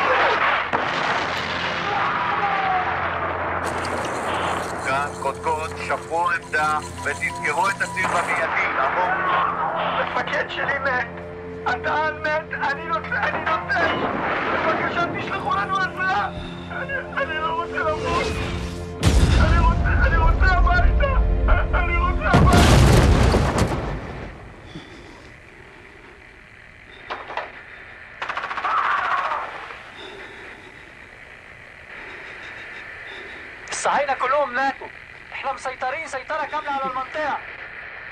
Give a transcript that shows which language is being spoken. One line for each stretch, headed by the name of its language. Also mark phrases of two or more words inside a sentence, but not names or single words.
Hebrew: כאן קודקוד, שפרו עמדה ותסגרו את הציר במיידי, לעבור. המפקד שלי מת, הטען מת, אני נוטש. בבקשה תשלחו לנו עזרה. אני לא רוצה למות. אני רוצה הביתה.
Arabic: الصهاينة كلهم ماتوا. احنا مسيطرين سيطرة كاملة على المنطقة.